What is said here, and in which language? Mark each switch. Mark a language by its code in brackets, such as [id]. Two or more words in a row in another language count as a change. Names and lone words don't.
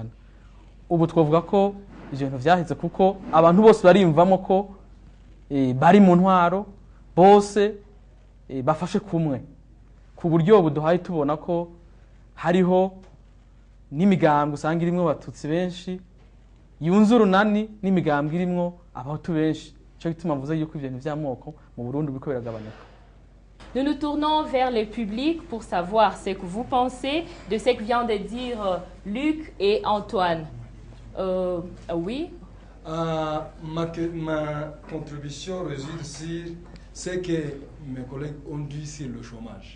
[rn] Ubu twovuga ko ivyo bintu vyaheze kuko abantu bose barimvamo ko bari mu ntwaro bose bafashe kumwe ku buryo buduhaye tubona ko hariho n'imigambwe usanga irimwo abatutsi benshi yunze urunani n'imigambwe irimwo abahutu benshi cyo gituma mvuze yuko ibintu by'amoko mu Burundi biriko biragabanuka. [fr] Nous nous tournons vers le public pour savoir ce que vous pensez de ce que vient de dire Luc et Antoine. Oui. Ma contribution réside sur ce que mes collègues ont dit sur le chômage.